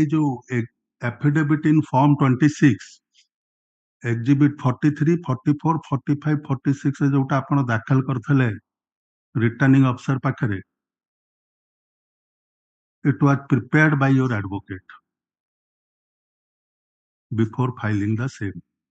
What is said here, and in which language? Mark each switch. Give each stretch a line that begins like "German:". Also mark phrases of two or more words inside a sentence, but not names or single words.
Odia: ଯୋଉ
English: affidavit in form 26 exhibit 43, 44, 45, 46
Odia: ରେ ଯୋଉଟା ଆପଣ ଦାଖଲ କରିଥିଲେ
English: returning officer
Odia: ପାଖରେ,
English: it was prepared by your advocate before filing the same.